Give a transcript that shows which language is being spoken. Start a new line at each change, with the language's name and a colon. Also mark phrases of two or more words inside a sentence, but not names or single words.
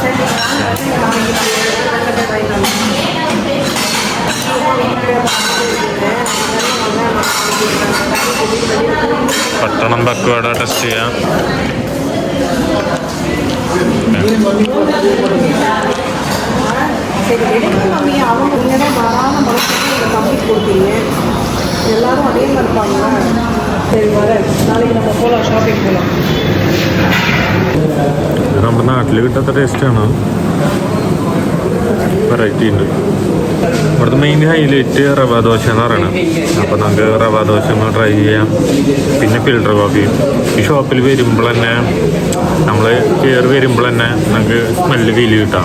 Malayalam: പട്ടണം പക്കുവട ടെസ്റ്റ് ചെയ്യാം.
Tamil: எல்லாரும் அதே மாதிரி இருப்பாங்க. சரி வரேன், நாளைக்கு நம்ம போகலாம், ஷாப்பிங் போகலாம்.
Malayalam: നമ്മുടെ നാട്ടിൽ കിട്ടാത്ത ടേസ്റ്റാണ്, വെറൈറ്റി ഉണ്ട്. ഇവിടുത്തെ
English: main highlight
Malayalam: റവ ദോശ എന്ന് പറയുന്നത്. അപ്പോൾ നമുക്ക് റവ ദോശ ഒന്ന് ട്രൈ ചെയ്യാം. പിന്നെ
English: filter coffee.
Malayalam: ഈ ഷോപ്പിൽ വരുമ്പോൾ തന്നെ നമ്മൾ കയറി വരുമ്പോൾ തന്നെ നമുക്ക്
English: smell feel
Malayalam: കിട്ടാം.